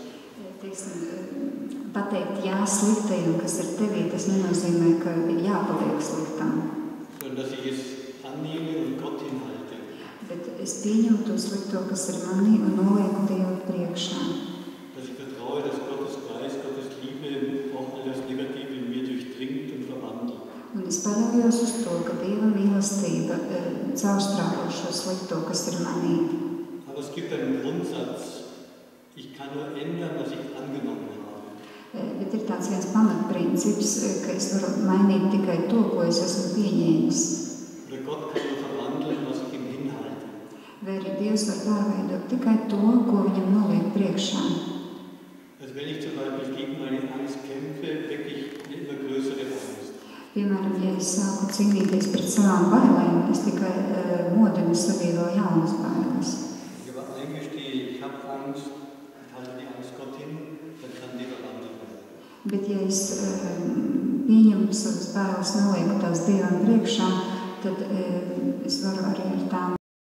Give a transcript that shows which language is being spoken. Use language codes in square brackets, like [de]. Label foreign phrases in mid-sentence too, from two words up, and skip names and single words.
[lv] Pateikt jā sliktajam, kas ir tevī, tas nenozīmē, ka ir jāpaliek sliktam. [de] Sondern dass ich es annehme und Gott hinhalte. [lv] Bet es pieņemu to slikto, kas ir manī, un nolieku Dievu priekšā. [de] Dass ich vertraue, dass Gottes Geist, Gottes Liebe auch all das Negative in mir durchdringt und verwandelt. [lv] Un es paļaujos uz to, ka Dieva mīlestība caurstrāvo šo slikto, kas ir manī. [de] Aber es gibt einen Grundsatz. Ich kann nur ändern, was ich angenommen habe. [lv] Bet ir tāds viens pamatprincips, ka es varu mainīt tikai to, ko es esmu pieņēmis. [de] Oder Gott kann nur verwandeln, was ich ihm hinhalte. [lv] Vai arī Dievs var pārveidot tikai to, ko viņam noliek priekšā. [de] Also wenn ich zum Beispiel gegen meine Angst kämpfe, wirklich eine immer größere Angst. [lv] Piemēram, ja es sāku cīnīties pret savām bailēm, es tikai modinu sevī vēl jaunas bailes. [de] Ich aber eingestehe, ich habe Angst, ich halte die Angst Gott hin, dann kann die verwandelt werden. [lv] Bet ja es pieņemu savas bailes, nolieku tās Dievam priekšā, tad es varu arī ar tām